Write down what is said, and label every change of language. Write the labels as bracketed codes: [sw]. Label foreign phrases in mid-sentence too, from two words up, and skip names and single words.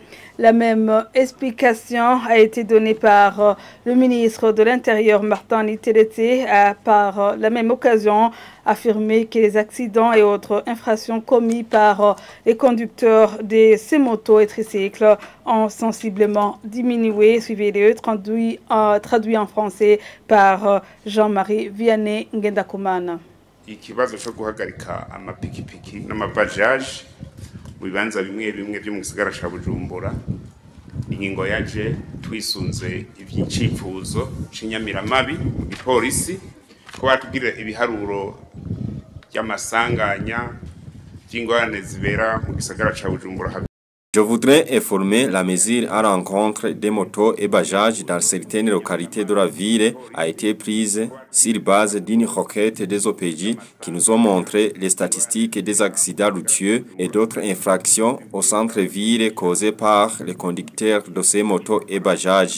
[fr] La même explication a été donnée par le ministre de l'Intérieur, Martin Nitelete, a par la même occasion affirmé que les accidents et autres infractions commis par les conducteurs de ces motos et tricycles ont sensiblement diminué. Suivez-le, traduit en français par Jean-Marie Vianney Ngendakumana. [rn] Ikibazo cyo guhagarika amapikipiki n'amabajaji mu bibanza bimwe bimwe byo mu gisagara ca Bujumbura ingingo yaje twisunze ivy'icifuzo c'inyamiramabi mu gipolisi ko batugirira ibiharuro by'amasanganya by'ingorane zibera mu gisagara ca Bujumbura. [fr] Je voudrais informer la mesure à l'encontre des motos et bajages dans certaines localités de la ville a été prise sur base d'une requête des OPJ qui nous ont montré les statistiques des accidents routiers et d'autres infractions au centre-ville causées par les conducteurs de ces motos et bajages.